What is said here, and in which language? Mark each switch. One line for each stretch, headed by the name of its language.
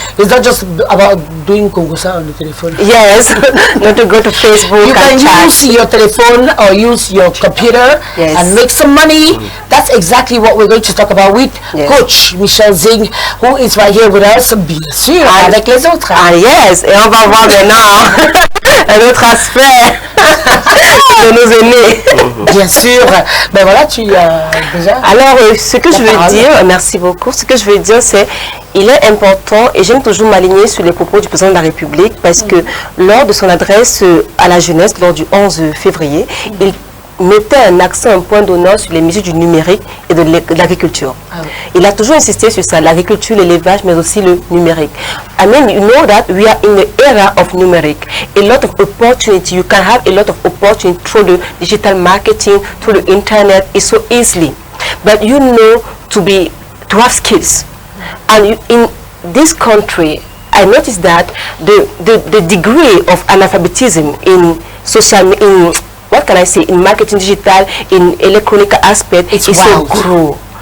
English: It's not just about doing Kongosa on the telephone. Yes, not to go to Facebook. You can use your telephone or use your computer and make some money. That's exactly what we're going to talk about with Coach Michel Zing, who is right here with us,
French: bien sûr, avec les autres. Ah yes, et on va voir maintenant un autre aspect de nos aînés. Bien sûr. Ben voilà, tu déjà. Alors, ce que je veux dire, merci beaucoup, ce que je veux dire, c'est il est important, et j'aime toujours m'aligner sur les propos du président de la République, parce que lors de son adresse à la jeunesse, lors du 11 février, il mettait un accent, un point d'honneur sur les mesures du numérique et de l'agriculture. Il a toujours insisté sur ça, l'agriculture, l'élevage, mais aussi le numérique.
English: I mean, you know that we are in the era of numeric. A lot of opportunity, you can have a lot of opportunity through the digital marketing, through the internet, it's so easily. But you know to have skills. And in this country, I noticed that the degree of analphabetism in social, in what can I say, in marketing digital, in electronic aspect, is so grow.